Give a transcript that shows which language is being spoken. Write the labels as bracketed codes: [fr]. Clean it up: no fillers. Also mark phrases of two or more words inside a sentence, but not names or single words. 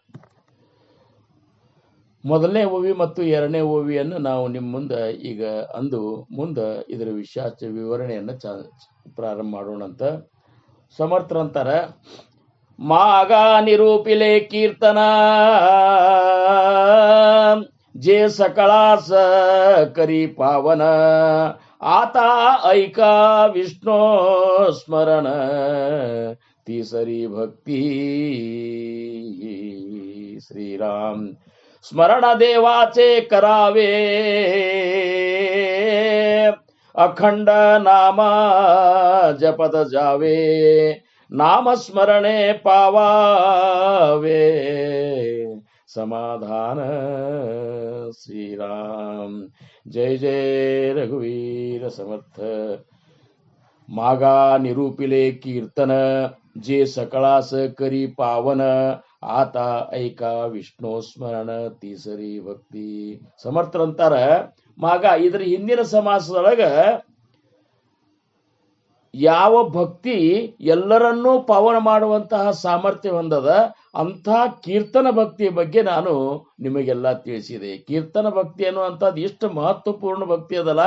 [kn] ಮೊದಲನೇ ಓವಿ ಮತ್ತು 2ನೇ ಓವಿಯನ್ನು ನಾವು ನಿಮ್ಮ ಮುಂದೆ ಈಗ ಮುಂದೆ ಇದರ ವಿವರಣೆಯನ್ನು ಪ್ರಾರಂಭ ಮಾಡೋಣಂತ. [mr] ಸಮರ್ಥರಂತಾರ, मागा निरूपिले कीर्तन जे सकळास करी पावन आता ऐका विष्णू स्मरण तिसरी भक्ती. श्रीराम स्मरण देवाचे करावे अखंड नामा जपत जावे नामस्मरणे पावावे समाधान. श्रीराम जय जय रघुवीर समर्थ. मागा निरूपिले कीर्तन जे सकळास करी पावन आता ऐका विष्णू स्मरण तिसरी भक्ती. [kn] ಸಮರ್ಥರಂತಾರ ಮಾಗ ಇದರ ಹಿಂದಿನ ಸಮಾಸದೊಳಗ ಯಾವ ಭಕ್ತಿ ಎಲ್ಲರನ್ನೂ ಪಾವನ ಮಾಡುವಂತಹ ಸಾಮರ್ಥ್ಯ ಹೊಂದದ ಅಂಥ ಕೀರ್ತನ ಭಕ್ತಿಯ ಬಗ್ಗೆ ನಾನು ನಿಮಗೆಲ್ಲ ತಿಳಿಸಿದೆ. ಕೀರ್ತನ ಭಕ್ತಿ ಅನ್ನುವಂಥದ್ದು ಎಷ್ಟು ಮಹತ್ವಪೂರ್ಣ ಭಕ್ತಿ ಅದಲ್ಲ.